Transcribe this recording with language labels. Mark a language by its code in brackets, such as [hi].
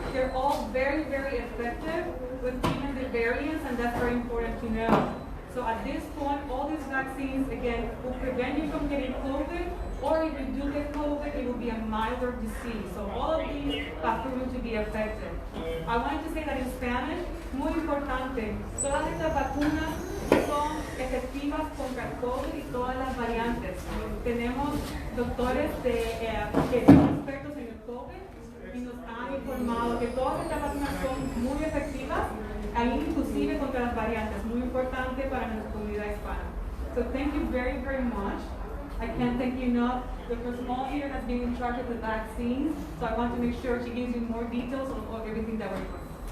[en] They're all very, very effective with even the variants, and that's very important to know. So at this point, all these vaccines, again, will prevent you from getting COVID, or if you do get COVID, it will be a milder disease. So all of these are proven to be effective. I wanted to say that in Spanish, [es] muy importante, todas estas vacunas son efectivas contra el COVID y todas las variantes. Tenemos doctores que son expertos en el COVID y nos han informado que todas estas vacunas son muy efectivas, inclusive contra las variantes, muy importante para nuestra comunidad hispana. [en] So thank you very, very much. I can't thank you enough. Dr. Small here has been in charge of the vaccines, so I want to make sure she gives you more details of everything that we're doing.